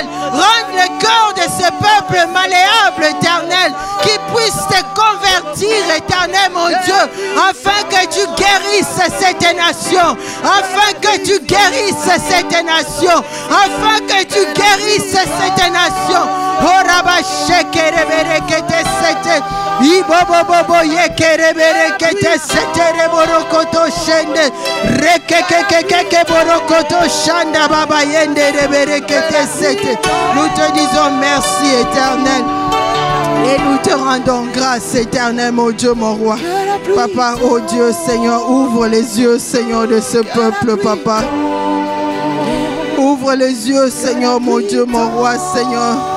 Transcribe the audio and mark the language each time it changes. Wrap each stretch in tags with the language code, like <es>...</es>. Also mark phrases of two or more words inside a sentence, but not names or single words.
<fr>Rends le cœur de ce peuple malléable, éternel. Qui puisse te convertir, éternel mon Dieu. Afin que tu guérisses cette nation. Afin que tu guérisses cette nation. Afin que tu guérisses cette nation. Oh Rabba Shekere Berekete Sete. Ibobo Bobo Yekere Berekete Sete Reborokoto Shende. Rekekekeke Borokoto Shanda Baba Yende Berekete Sete. Nous te disons merci, éternel. Et nous te rendons grâce, éternel, mon Dieu, mon roi. Papa, oh Dieu, Seigneur, ouvre les yeux, Seigneur, de ce peuple, papa. Ouvre les yeux, Seigneur, mon Dieu, mon roi, Seigneur.</fr>